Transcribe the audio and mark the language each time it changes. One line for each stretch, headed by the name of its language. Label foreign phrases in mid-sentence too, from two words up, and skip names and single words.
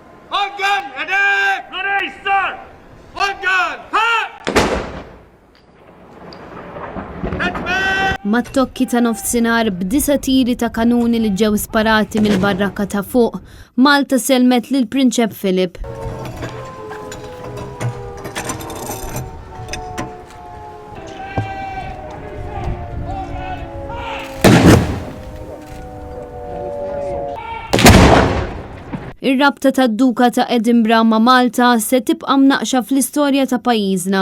English: On gun! Ready! Ready, start! On gun! Ha!
Maltese: Mat-tokki ta' nofsinhar b'9 tiri ta' kanuni li ġew sparati mill-barrakka ta' fuq, Malta selmet lil Prinċep Philip. Ir-rabta tad-Duka ta' Edinburgh ma' Malta se tibqa' mnaqxa fl-istorja ta' pajjiżna.